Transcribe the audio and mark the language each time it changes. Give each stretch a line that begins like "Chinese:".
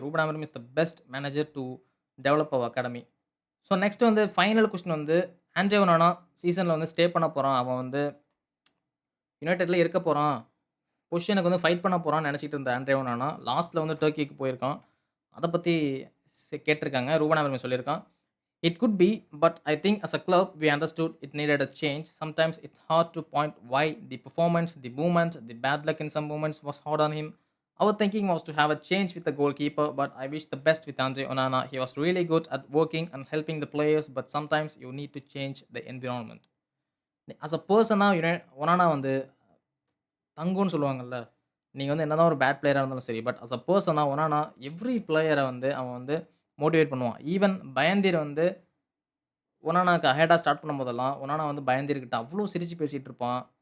English: Ruben Amorim is the best manager to develop our academy.
Tamil: So next வந்து final question வந்து Andre Onana சீசன்ல வந்து stay பண்ண போறான். அவன் வந்து யுனைட்டட்ல இருக்க போறான். பொசிஷனுக்கு வந்து ஃபைட் பண்ண போறான்னு நெனச்சிட்டு இருந்த ஆண்ட்ரே ஒனானா, லாஸ்ட்ல வந்து டர்க்கிக்கு போயிருக்கான். அத பத்தி கேட்டிருக்காங்க. ரூபன் ஆமரிம் சொல்லியிருக்கான்.
English: "It could be, but I think as a club we understood it needed a change. Sometimes it's hard to point why the performance, the movement, the bad luck in some moments was hard on him. Our thinking was to have a change with the goalkeeper, but I wish the best with Andre Onana. He was really good at working and helping the players, but sometimes you need to change the environment." As a person
Tamil: Onana வந்து தங்கும்ன்னு சொல்லுவாங்கல்ல. நீங்க வந்து என்னதான் ஒரு bad பிளேயரா இருந்தாலும் சரி. But as a persona Onana every பிளேயர வந்து அவன் வந்து மோட்டிவேட் பண்ணுவான். ஈவன் பயந்தீர் வந்து ஒனானாக்கு அஹெடா ஸ்டார்ட் பண்ணும்போதெல்லாம், ஒனானா வந்து பயந்தீர்கிட்ட அவ்ளோ சிரிச்சு பேசிட்டு இருப்பான்.